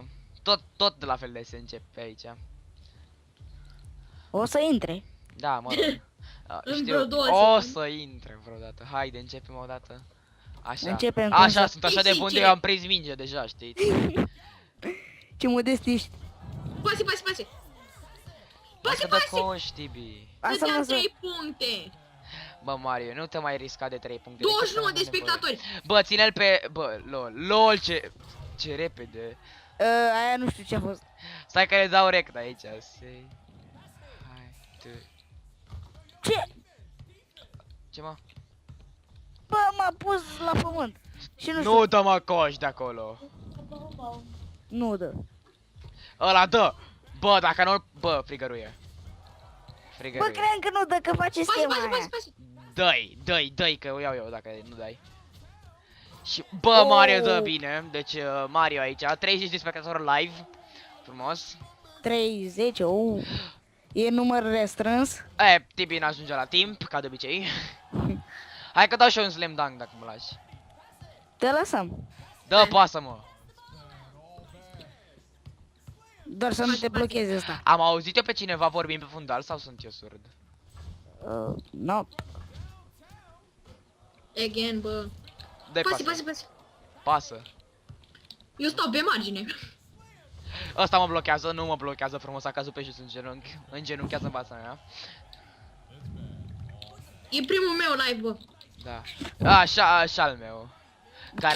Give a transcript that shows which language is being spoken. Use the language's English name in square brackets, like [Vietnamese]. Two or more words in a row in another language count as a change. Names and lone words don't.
[Romanian] Tot de la fel de se începe aici. O să intre. Da, mă rog. În vreo două O secunde. să intre vreodată. Haide, începem o dată. Așa. Începem cum Așa, să- sunt așa de bun de Pisicile. eu am prins minge deja, știți? Ce modest ești. Pase, pase, pase. Lasă Pase, de pase. coș, Tibi. Asta mă Dădeam să... 3 puncte. Bă, Mario, nu te mai risca de 3 puncte. 29 de Decât să rămâne spectatori. Bă, ține-l pe... Bă, lol, ce repede. Aia nu știu ce a fost. Stai că le dau rect aici. Hai, tu. Ce? Ce mă? Bă, m-a pus la pământ. Și nu știu. Nu dă mă coș de acolo. Nu dă. Ăla dă. Bă, dacă nu... Bă, frigăruie. Bă, Frigăruie. cream că nu dă, că face Pase, schema pase, aia. pase, pase. Dă-i, că o iau eu dacă nu dai. Și, bă, Mario dă Oh. bine. Deci, Mario aici, 30 de spectatori live. Frumos. 30, E număr restrâns. Tibi n-ajunge la timp, ca de obicei. Hai că dau și eu un [English] slam dunk [Romanian] dacă mă lași. Te lăsăm. Dă, pasă-mă. Doar să nu te blochezi asta. Am auzit eu pe cineva vorbind pe fundal sau sunt eu surd? No. Again, bă. Dă-i Pase, pasă. pase, pase. Pasă. Eu stau pe margine. Ăsta mă blochează, nu mă blochează frumos, a cazut pe jos în genunchi. Îngenunchează în fața mea. E primul meu live, bă. Da. Așa al meu. Care